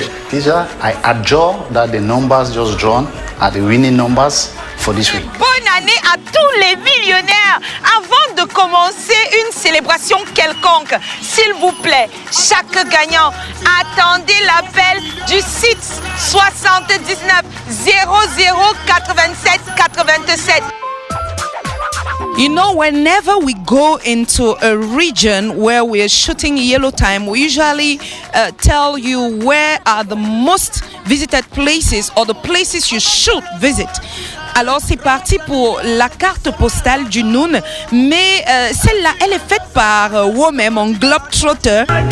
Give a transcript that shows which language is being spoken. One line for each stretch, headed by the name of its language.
English: Teacher, I adjure that the numbers just drawn are the winning numbers for this week.
French: Bonne année à tous les millionnaires. Avant de commencer une célébration quelconque, s'il vous plaît, chaque gagnant, attendez l'appel du site 79 00 87 87.
English: You know, whenever we go into a region where we are shooting Yellow Time, we usually tell you where are the most visited places or the places you should visit.
French: Alors c'est parti pour la carte postale du Noun, mais celle-là, elle est faite par Womem, mon globetrotter.